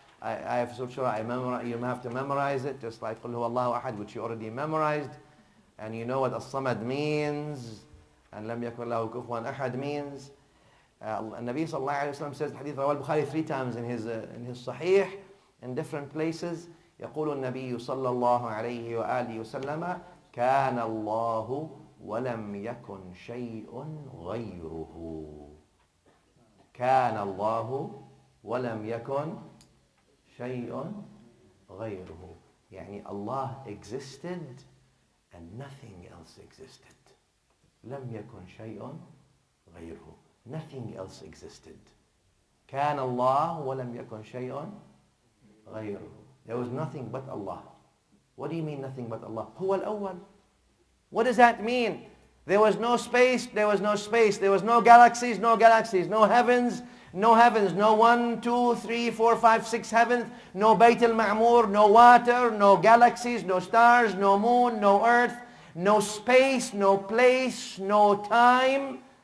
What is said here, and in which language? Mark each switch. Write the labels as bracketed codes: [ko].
[en] I have Surah Al-Shura, you have to memorize it, just like [ar] Qul huwa Allahu ahad, [en] which you already memorized, and you know what As-Samad means, and [ar] Lam yakun lahu kufuwan ahad [en] means. Nabi sallallahu alayhi wa sallam says, hadith Rawal Bukhari 3 times in his Sahih, in different places. [ar] يقول النبي صلى الله عليه وآله وسلم كان الله ولم يكن شيء غيره. كان الله ولم يكن شيء غيره. [en] يعني Allah existed and nothing else existed. [ar] لم يكن شيء غيره. [en] Nothing else existed. [ar] كان الله ولم يكن شيء غيره. [en] There was nothing but Allah. What do you mean nothing but Allah? [ar] هو الأول. [en] What does that mean? There was no space, there was no space. There was no galaxies, no galaxies. No heavens, no heavens. No 1, 2, 3, 4, 5, 6 heavens. No Bayt al-Ma'mur, no water, no galaxies, no stars, no moon, no earth, no space, no place, no time.